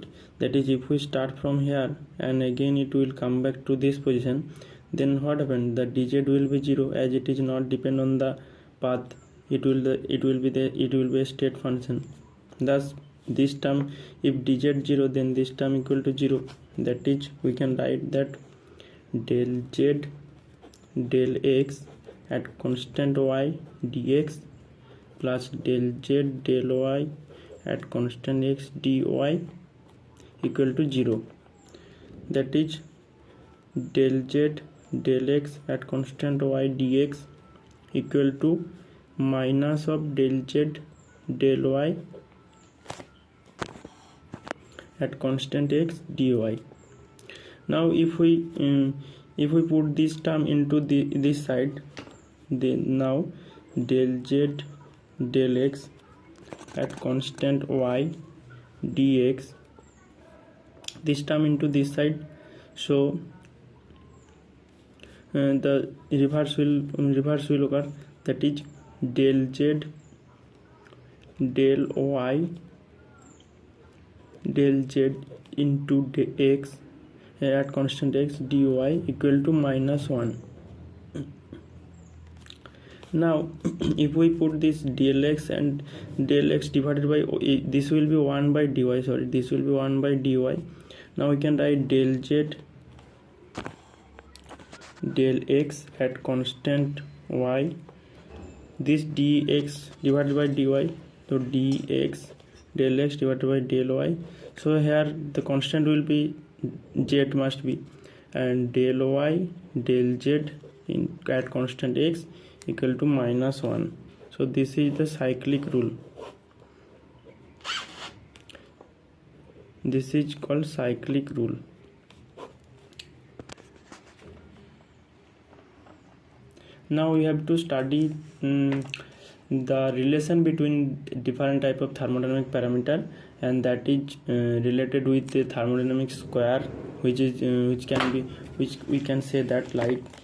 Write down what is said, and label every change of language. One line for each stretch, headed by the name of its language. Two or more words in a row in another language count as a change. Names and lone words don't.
English: That is, if we start from here and again it will come back to this position, then what happened, the dz will be 0, as it is not depend on the path, it will be a state function. Thus this term, if dz 0, then this term equal to 0. That is, we can write that del z del x at constant y dx plus del z del y at constant x dy equal to 0. That is, del z del x at constant y dx equal to minus of del z del y at constant x dy. Now if we put this term into this side, then now del z del x at constant y dx, this term into this side, so the reverse will occur. That is, del z del y del z into x at constant x dy equal to minus 1. Now if we put this del x and del x divided by, this will be 1 by dy, this will be 1 by dy. Now we can write del z del x at constant y, this dx divided by dy, so dx del x divided by del y. So here the constant will be z must be, and del y del z at constant x equal to minus 1. So this is the cyclic rule. This is called cyclic rule. Now we have to study the relation between different type of thermodynamic parameter, and that is related with the thermodynamic square, which we can say that, like,